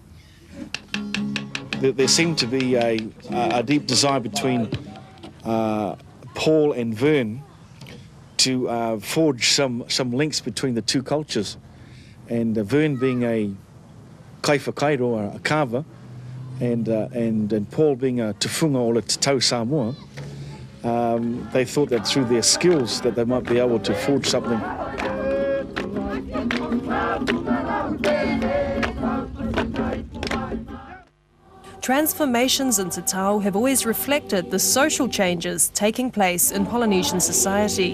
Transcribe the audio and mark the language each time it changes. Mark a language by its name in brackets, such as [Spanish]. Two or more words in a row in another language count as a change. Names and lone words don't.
[English] There seemed to be a deep desire between Paul and Vern to forge some links between the two cultures, and Vern being a kaiwhakairo, a carver, and Paul being a [Samoan] tufunga o le Tatau Samoa, [English] they thought that through their skills that they might be able to forge something. Transformations in Tatau have always reflected the social changes taking place in Polynesian society.